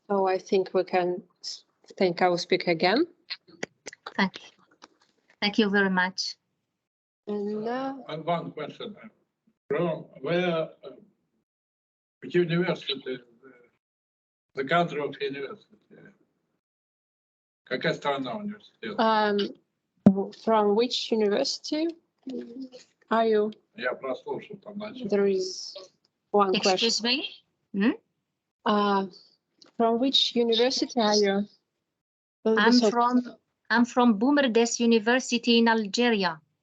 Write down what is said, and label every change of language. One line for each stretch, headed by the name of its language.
English: So I think we can thank our speaker again. Thank you. Thank you very much. And One question. From where, which university, the country of university?
Russian: Какая страна университета?
English: From which university are you?
Russian: Я прослушал там начал.
English: There is one Excuse question. me? From which university are you? I'm from Boumerdès University in Algeria.